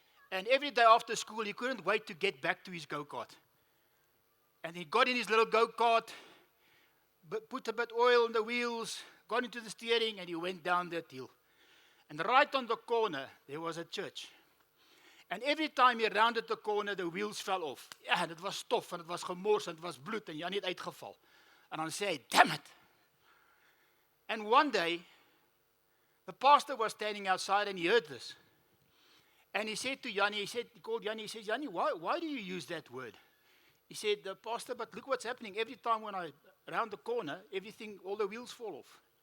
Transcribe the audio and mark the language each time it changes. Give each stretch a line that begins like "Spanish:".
English: And every day after school, he couldn't wait to get back to his go-kart. And he got in his little go-kart, put a bit oil on the wheels, got into the steering, and he went down that hill. And right on the corner, there was a church. And every time he rounded the corner, the wheels fell off.
Afrikaans: Ja, en dit was stof, en dit was gemors, en dit was bloed, en Jannie het uitgeval. En dan sê hy,
English: damn it! And one day, the pastor was standing outside, and he heard this. And he said to Jannie, he called Jannie, he says, Jannie, why do you use that word? He said, the pastor, but look what's happening. Every time when I round the corner, all the wheels fall off.